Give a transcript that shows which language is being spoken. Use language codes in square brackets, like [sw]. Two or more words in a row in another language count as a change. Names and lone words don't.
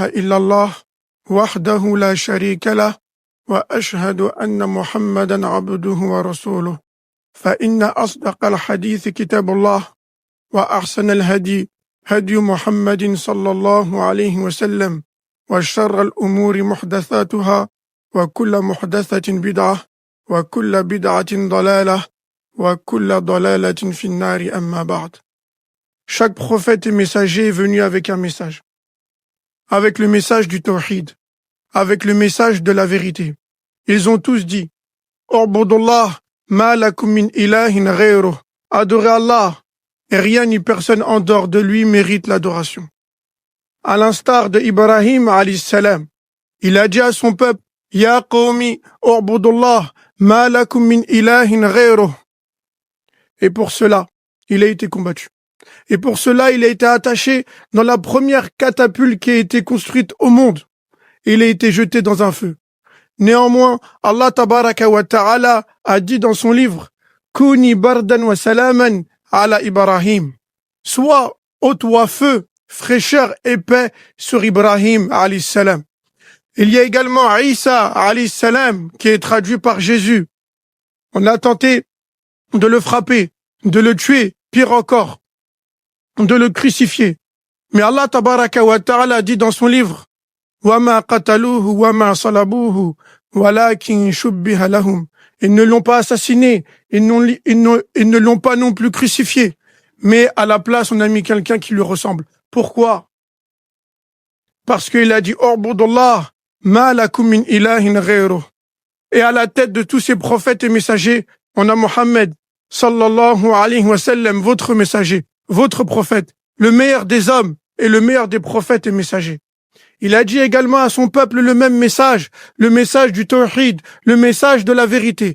[ar] إلا الله وحده لا شريك له وأشهد أن محمدا عبده ورسوله فإن أصدق الحديث كتاب الله وأحسن الهدي هدي محمد صلى الله عليه وسلم وشر الأمور محدثاتها وكل محدثة بدعة وكل بدعة ضلالة وكل ضلالة في النار أما بعد. [fr] Chaque prophète et messager est venu avec un message, avec le message du tawhid, avec le message de la vérité. Ils ont tous dit « [ar] اعبدوا الله ما لكم من إله غيره [fr] » Adorez Allah, et rien ni personne en dehors de lui mérite l'adoration. À l'instar de Ibrahim [ar] عليه السلام, [fr] il a dit à son peuple « [ar] يا قوم اعبدوا الله ما لكم من إله غيره [fr] » Et pour cela, il a été combattu. Et pour cela, il a été attaché dans la première catapulte qui a été construite au monde. Et il a été jeté dans un feu. Néanmoins, [ar] الله تبارك وتعالى [fr] a dit dans son livre « [ar] كوني بردا وسلاما على إبراهيم [fr] » Sois, ô toi feu, fraîcheur et paix sur Ibrahim [ar] عليه السلام. [fr] Il y a également Isa [ar] عليه السلام [fr] qui est traduit par Jésus. On a tenté de le frapper, de le tuer, pire encore, de le crucifier. Mais [ar] الله تبارك وتعالى [fr] dit dans son livre [ar] وَمَا قَتَلُوهُ وَمَا صَلَبُوهُ وَلَكِنْ شُبِّهَ لَهُمْ [fr] Ils ne l'ont pas assassiné, ils ne l'ont pas non plus crucifié, mais à la place on a mis quelqu'un qui lui ressemble. Pourquoi? Parce qu'il a dit [ar] اعبدوا الله ما لكم من إله غيره. [fr] Et à la tête de tous ces prophètes et messagers, on a Mohammed [ar] صلى الله عليه وسلم, [fr] votre messager, votre prophète, le meilleur des hommes et le meilleur des prophètes et messagers. Il a dit également à son peuple le même message, le message du tawhid, le message de la vérité.